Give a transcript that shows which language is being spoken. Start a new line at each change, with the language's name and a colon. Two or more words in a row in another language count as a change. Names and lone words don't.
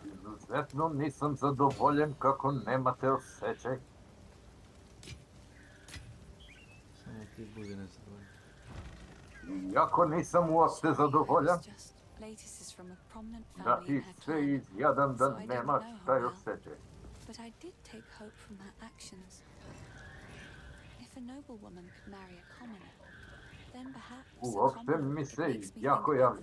Bosnian: Izuzetno nisam zadovoljen kako nemate osjećaj. Samo ti budi nezadovoljan. Iako nisam uopšte zadovoljan, da ti se izjadam da nemaš taj osjećaj.
English: But I did take hope from her actions. If a noble woman could marry a commoner, then perhaps a
Bosnian: Uopšte
English: commoner
Bosnian: mi
English: it
Bosnian: se
English: makes me think
Bosnian: jako
English: about
Bosnian: javi.